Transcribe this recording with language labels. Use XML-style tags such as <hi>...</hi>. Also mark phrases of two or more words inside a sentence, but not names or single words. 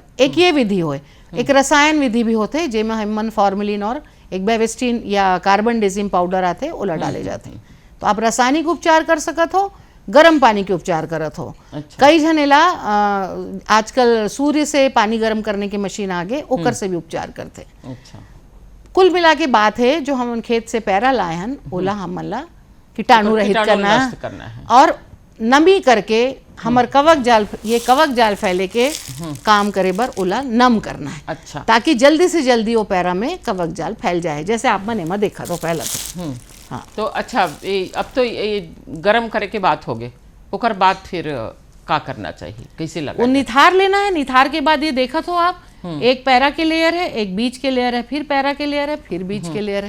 <hne>एक ये विधि होए, एक रसायन विधि भी होते जेमे हमन फॉर्मेलिन और एक बेवेस्टिन या कार्बन डेजिम पाउडर आते ओला डाले जाते। तो आप रासायनिक उपचार कर सकत हो, गर्म पानी के उपचार करत हो। अच्छा। कई जनेला आजकल सूर्य से पानी गर्म करने की मशीन आ गए, ओकर से भी उपचार करते। अच्छा। कुल मिला के बात है जो हम खेत से पैरा लाए हन ओला हमन ला कीटाणु रहित करना है और नमी करके हमर कवक जाल, ये कवक जाल फैले के काम करे बर ओला नम करना है। अच्छा। ताकि जल्दी से जल्दी वो पैरा में कवक जाल फैल जाए, जैसे आप मन एमा देखा तो पहला तो। हाँ। तो अच्छा, अब तो ये गरम करे के बात हो गए, ओकर बाद फिर का करना चाहिए, कैसे लगा? वो निथार लेना है। निथार के बाद ये देखा तो आप एक पैरा के लेयर है, एक बीज के लेयर है, फिर पैरा के लेयर है, फिर बीज के लेयर है।</hne>